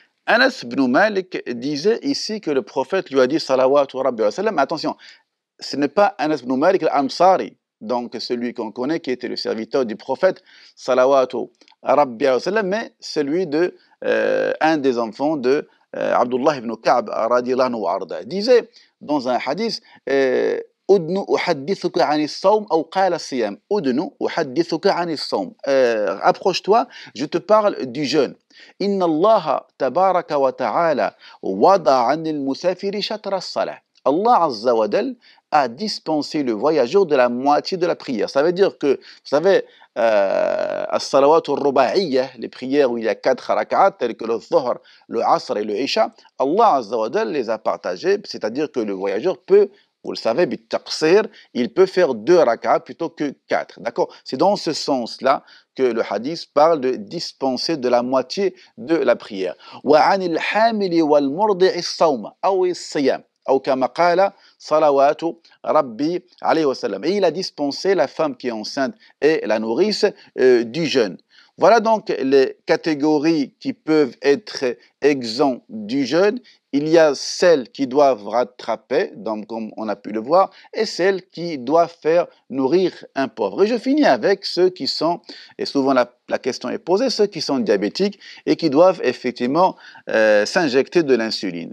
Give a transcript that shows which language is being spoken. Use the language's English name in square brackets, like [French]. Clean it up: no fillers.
[French] Anas ibn Malik disait ici que le prophète lui a dit salawatu rabbi wa sallam. Attention, ce n'est pas Anas ibn Malik al-Ansari, donc celui qu'on connaît qui était le serviteur du prophète salawatu rabbi wa sallam, mais celui de un des enfants de Abdullah ibn Ka'b radiyallahu anhu wa arda. Disait dans un hadith [Arabic] أدن أحدثك عن الصوم [French] أو قال الصيام أدن أحدثك عن الصوم approche-toi, je te parle du jeûne. [Arabic] إن الله تبارك وتعالى وضع عن المسافر شطر الصلاة. [French] Allah Azza wa Jal a dispensé le voyageur de la moitié de la prière. Ça veut dire que, vous savez, as-salawat al-ruba'iyya, les prières où il y a 4 rak'at, telles que le Dhuhr, le Asr et le Isha, Allah Azza wa Jal les a partagés, c'est-à-dire que le voyageur peut, vous le savez, il peut faire 2 rak'at plutôt que 4. D'accord? C'est dans ce sens-là que le hadith parle de dispenser de la moitié de la prière. [Arabic] وَعَنِ الْحَامِلِ وَالْمُرْضِعِ الصَّوْمَ أو الصيام أو كما قال صلوات ربي عليه وسلم. [French] Et il a dispensé la femme qui est enceinte et la nourrice du jeûne. Voilà donc les catégories qui peuvent être exemptes du jeûne. Il y a celles qui doivent rattraper, donc comme on a pu le voir, et celles qui doivent faire nourrir un pauvre. Et je finis avec ceux qui sont, et souvent la question est posée, ceux qui sont diabétiques et qui doivent effectivement s'injecter de l'insuline.